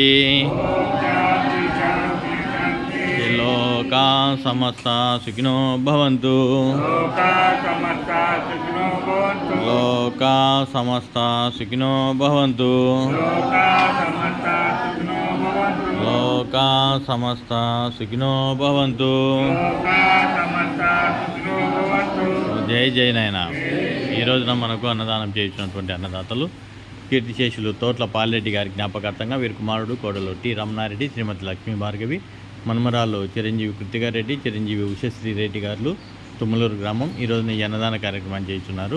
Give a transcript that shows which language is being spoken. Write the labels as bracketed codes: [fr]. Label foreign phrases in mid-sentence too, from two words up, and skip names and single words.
[sa] लोका समस्ता सुखिनो भवन्तु। लोका समस्ता सुखिनो भवन्तु। लोका समस्ता सुखिनो भवन्तु। [te] జై జై నాయన. ఈ రోజున మనకు అన్నదానం చేయించినటువంటి అన్నదాతలు కీర్తిశేషులు తోట్ల పాలరెడ్డి గారి జ్ఞాపకార్థంగా వీరి కుమారుడు కోడలు టి రమణారెడ్డి, శ్రీమతి లక్ష్మీ భార్గవి, మన్మరాలు చిరంజీవి కృతిగారెడ్డి, చిరంజీవి ఉషశ్రీ రెడ్డి గారు, తుమ్మలూరు గ్రామం ఈ రోజున ఈ అన్నదాన కార్యక్రమాన్ని చేయించున్నారు.